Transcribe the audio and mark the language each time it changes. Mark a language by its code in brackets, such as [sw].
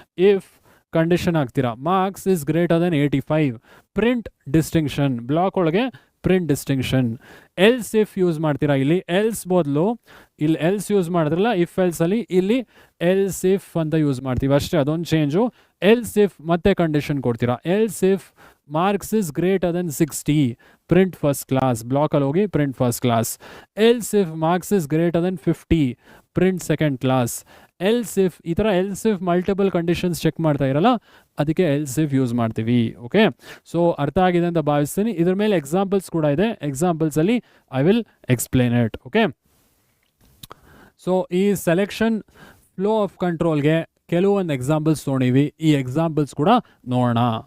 [en] if condition ಹಾಕ್ತೀರಾ, marks is greater then 85, print distinction, [kn] block ಒಳಗೆ [en] Print distinction. [kn] Else if use ಮಾಡ್ತೀರಾ, ಇಲ್ಲಿ else ಬದಲು ಇಲ್ಲಿ ಎಲ್ಸ್ ಯೂಸ್ ಮಾಡಿದ್ರಲ್ಲ ಇಫ್ ಎಲ್ಸಲ್ಲಿ, ಇಲ್ಲಿ ಎಲ್ಸ್ ಇಫ್ ಅಂತ ಯೂಸ್ ಮಾಡ್ತೀವಿ ಅಷ್ಟೇ, ಅದೊಂದು ಚೇಂಜು. ಎಲ್ಸ್ ಇಫ್ ಮತ್ತೆ ಕಂಡೀಷನ್ ಕೊಡ್ತೀರಾ. Else if [en] marks is greater than 60, print first class. [kn] Block ಅಲ್ಲಿ ಹೋಗಿ [en] print first class. Else if marks is greater than 50, print second class. [kn] Else if ಈ ಥರ else if multiple conditions check ಮಾಡ್ತಾ ಇರಲ್ಲ, ಅದಕ್ಕೆ else if use ಮಾಡ್ತೀವಿ. Okay, so ಅರ್ಥ ಆಗಿದೆ ಅಂತ ಭಾವಿಸ್ತೀನಿ. ಇದ್ರ ಮೇಲೆ ಎಕ್ಸಾಂಪಲ್ಸ್ ಕೂಡ ಇದೆ, ಎಕ್ಸಾಂಪಲ್ಸಲ್ಲಿ [en] I will explain it. [kn] Okay, so ಈ ಸೆಲೆಕ್ಷನ್ ಫ್ಲೋ ಆಫ್ ಕಂಟ್ರೋಲ್ಗೆ ಕೆಲವೊಂದು ಎಕ್ಸಾಂಪಲ್ಸ್ ತೊಗೊಂಡಿವಿ, ಈ ಎಕ್ಸಾಂಪಲ್ಸ್ ಕೂಡ ನೋಡೋಣ.